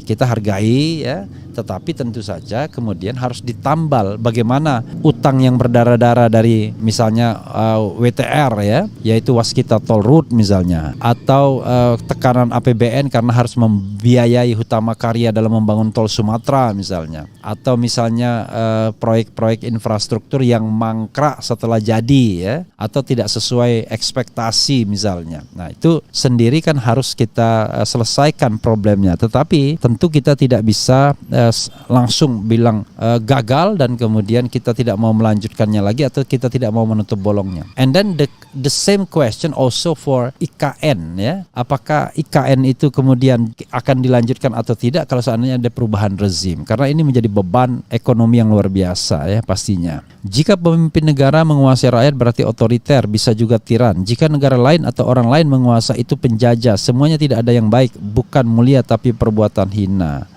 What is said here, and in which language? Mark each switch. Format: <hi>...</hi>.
<id>Kita hargai ya, tetapi tentu saja kemudian harus ditambal bagaimana utang yang berdarah-darah dari misalnya WTR ya, yaitu waskita toll road misalnya, atau tekanan APBN karena harus membiayai Hutama Karya dalam membangun tol Sumatera misalnya, atau misalnya proyek-proyek infrastruktur yang mangkrak setelah jadi ya, atau tidak sesuai ekspektasi misalnya. Nah, itu sendiri kan harus kita selesaikan problemnya. Tetapi tentu kita tidak bisa langsung bilang gagal dan kemudian kita tidak mau melanjutkannya lagi atau kita tidak mau menutup bolongnya.</id> <en>And then the same question also for IKN ya.</en> <id>Apakah IKN itu kemudian akan dilanjutkan atau tidak kalau seandainya ada perubahan rezim? Karena ini menjadi beban ekonomi yang luar biasa ya pastinya. Jika pemimpin negara menguasai rakyat berarti otoriter, bisa juga tiran. Jika negara lain atau orang lain menguasai itu penjajah. Semuanya tidak ada yang baik, bukan mulia tapi perbuatan hina.</id>